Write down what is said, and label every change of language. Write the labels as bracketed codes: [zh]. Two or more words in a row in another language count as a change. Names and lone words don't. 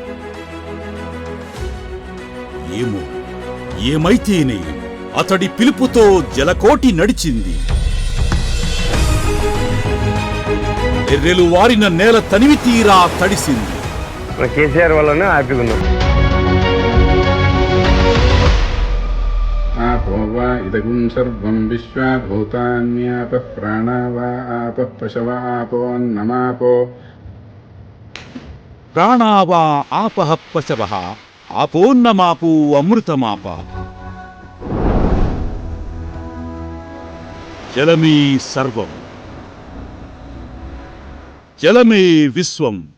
[te] ఏమో, ఏమైతేనే అతడి పిలుపుతో జలకోటి నడిచింది. ఎర్రెలు వారిన నేల తనివి తీరా తడిసింది. కేసీఆర్ వల్లనే హ్యాపీగా ఉన్నాం. [sa] आपो वा इदगुं सर्वं विश्वा भूतान्यापः प्राणा वा आपः पशव आपोऽन्नमापो. ప్రాణావా ఆపః పశవః ఆపోన్నమాపో అమృతమాప. [te] జలమే సర్వం, జలమే విశ్వం.